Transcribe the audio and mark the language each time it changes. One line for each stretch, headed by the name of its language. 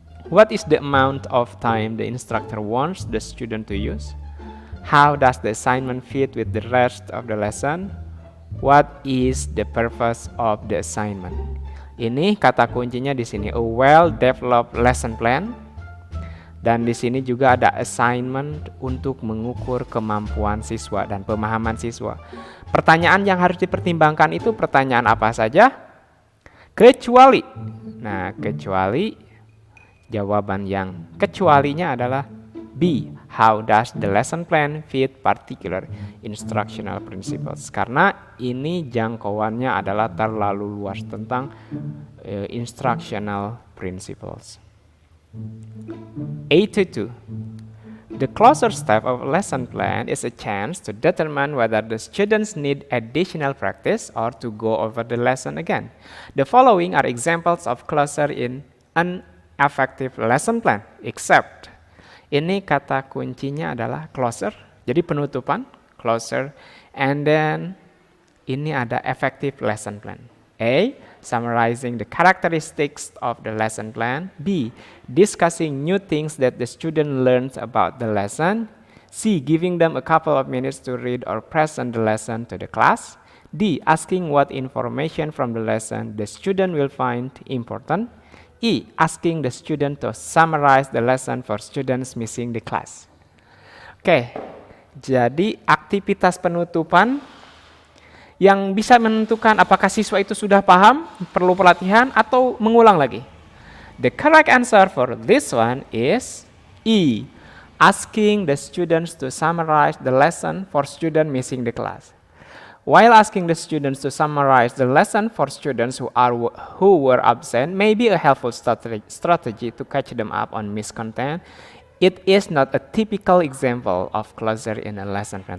English: What is the amount of time the instructor wants the student to use? How does the assignment fit with the rest of the lesson? What is the purpose of the assignment?
Indonesian: Ini kata kuncinya di sini,
English: a well-developed lesson plan.
Indonesian: Dan di sini juga ada assignment untuk mengukur kemampuan siswa dan pemahaman siswa. Pertanyaan yang harus dipertimbangkan itu pertanyaan apa saja? Kecuali. Nah, kecuali jawaban yang kecualinya adalah B.
English: How does the lesson plan fit particular instructional principles?
Indonesian: Karena ini jangkauannya adalah terlalu luas tentang instructional principles. 82.
English: The closer step of a lesson plan is a chance to determine whether the students need additional practice or to go over the lesson again. The following are examples of closer in an effective lesson plan, except.
Indonesian: Ini kata kuncinya adalah closer, jadi penutupan, closer,
English: and then
Indonesian: ini ada effective lesson plan. A.
English: Summarizing the characteristics of the lesson plan. B. Discussing new things that the student learns about the lesson. C. Giving them a couple of minutes to read or present the lesson to the class. D. Asking what information from the lesson the student will find important. E. Asking the student to summarize the lesson for students missing the class.
Indonesian: Oke, jadi aktivitas penutupan yang bisa menentukan apakah siswa itu sudah paham, perlu pelatihan, atau mengulang lagi.
English: The correct answer for this one is E. Asking the students to summarize the lesson for students missing the class. While asking the students to summarize the lesson for students who were absent may be a helpful strategy to catch them up on missed content, it is not a typical example of closure in a lesson plan.